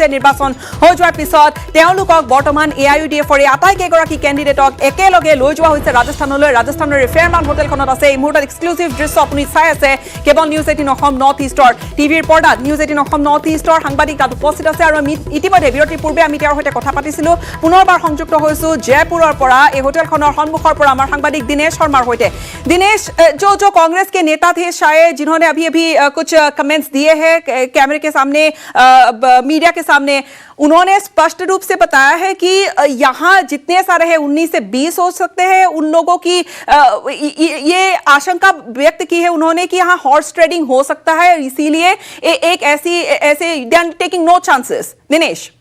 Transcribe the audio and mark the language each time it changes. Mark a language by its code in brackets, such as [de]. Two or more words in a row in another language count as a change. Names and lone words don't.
[as] নিৰ্বাচন হৈ যোৱাৰ পিছত তেওঁলোকক বৰ্তমান এআইইউডিএফৰ এই আটাইকেইগৰাকী কেণ্ডিডেটক একেলগে লৈ যোৱা হৈছে ৰাজস্থানলৈ ৰাজস্থানৰ ফেয়াৰমাউণ্ট হোটেলখনত আছে এই মুহূৰ্তত এক্সক্লুচিভ দৃশ্য আপুনি চাই আছে কেৱল নিউজ 18 অসম নৰ্থ ইষ্টৰ টিভিৰ পৰ্দাত নিউজ 18 অসম নৰ্থ ইষ্টৰ সাংবাদিক তাত উপস্থিত আছে আৰু আমি ইতিমধ্যে বিৰতিৰ পূৰ্বে আমি তেওঁৰ সৈতে কথা পাতিছিলো পুনৰবাৰ সংযুক্ত হৈছো জয়পুৰৰ পৰা এই হোটেলখনৰ সন্মুখৰ পৰা আমাৰ সাংবাদিক দিনেশ শৰ্মাৰ সৈতে [hi] दिनेश जो कांग्रेस के नेता थे शायद जिन्होंने अभी कुछ कमेंट्स दिए हैं कैमरे के सामने मीडिया के सामने उन्होंने स्पष्ट रूप से बताया है कि यहाँ जितने सारे हैं 19 से 20 हो सकते हैं उन लोगों की ये आशंका व्यक्त की है उन्होंने कि यहाँ [en] horse trading [hi] हो सकता है इसीलिए एक ऐसे [en] taking no chances [hi] दिनेश